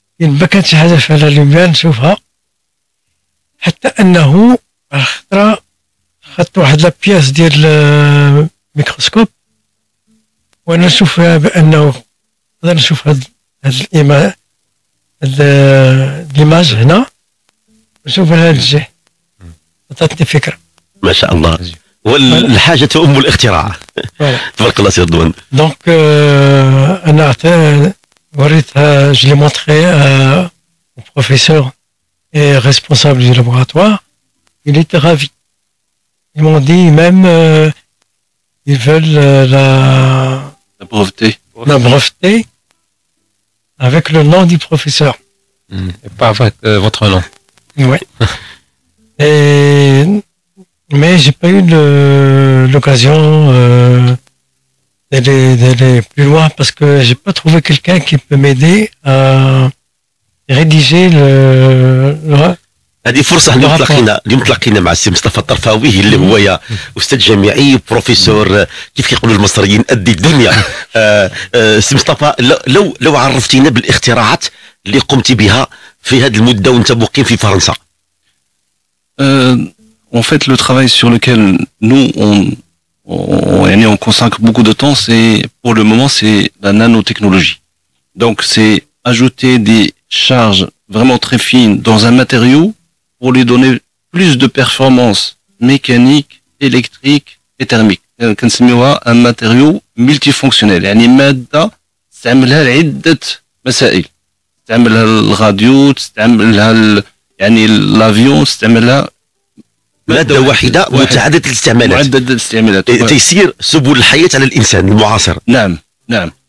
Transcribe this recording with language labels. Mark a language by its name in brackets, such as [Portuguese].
[Arabic] ما كانت شي حاجه فيها لا لوميير نشوفها، حتى انه خطره خدت واحد لا بياس ديال الميكروسكوب وانا نشوف فيها بانه نقدر نشوف هاد الايماج هنا، نشوف لها الجهه، عطاتني فكره. ما شاء الله، والحاجه ام الاختراع. تبارك الله سي رضوان. دونك انا وريتها، [French] je l'ai montré au professeur et responsable du laboratoire. Il était ravi. Ils m'ont dit même ils veulent la breveter avec le nom du professeur. Et pas avec votre nom. Oui. Mais j'ai pas eu l'occasion d'aller plus loin parce que j'ai pas trouvé quelqu'un qui peut m'aider à rédiger le [Arabic] هذه فرصة اليوم تلاقينا مع السي مصطفى الطرفاوي اللي هو يا أستاذ جامعي بروفيسور كيف يقولوا المصريين قد الدنيا. سي مصطفى، لو عرفتينا بالاختراعات اللي قمت بها في هذه المدة وانت مقيم في فرنسا. [French] En fait, le travail sur lequel nous on consacre beaucoup de temps, pour le moment, c'est la nanotechnologie. Donc, c'est ajouter des charges vraiment très fines dans un matériau pour lui donner plus de performance mécanique, électrique et thermique. [Arabic] كنسميوها [French] un matériau multifonctionnel. [Arabic] يعني مادة تستعملها لعدة مسائل. تستعملها الراديو، تستعملها يعني الافيون، تستعملها مادة واحدة متعددة الاستعمالات. تيسير سبل الحياة على الإنسان المعاصر. نعم.